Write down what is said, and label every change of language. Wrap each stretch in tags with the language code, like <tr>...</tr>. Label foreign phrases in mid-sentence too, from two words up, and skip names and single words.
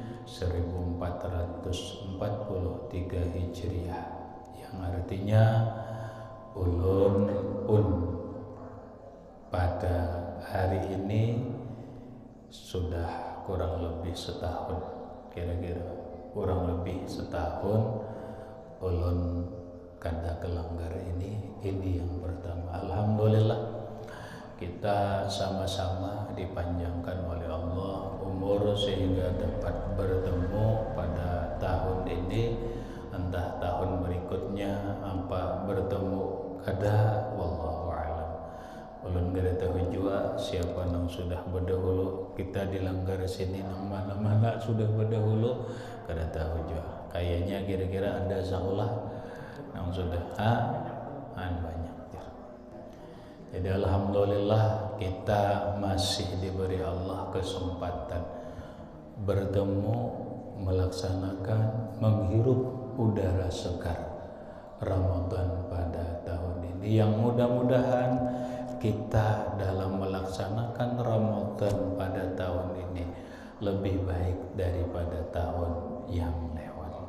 <id>1443 Hijriah, yang artinya ulun pun pada hari ini sudah kurang lebih setahun, kira-kira kurang lebih setahun ulun kada ke langgar ini yang pertama. Alhamdulillah kita kita sama-sama dipanjangkan oleh Allah umur sehingga dapat bertemu pada tahun ini, entah tahun berikutnya apa bertemu kada,</id> <ar>والله أعلم.</ar> <id>Ulun kada tahu juga siapa yang sudah berdahulu, kita dilanggar sini nang mana-mana sudah berdahulu kada tahu juga. Kayaknya kira-kira ada sekolah yang sudah banyak. Jadi alhamdulillah kita masih diberi Allah kesempatan bertemu, melaksanakan, menghirup udara segar Ramadan pada tahun ini, yang mudah-mudahan kita dalam melaksanakan Ramadan pada tahun ini lebih baik daripada tahun yang lewat.</id>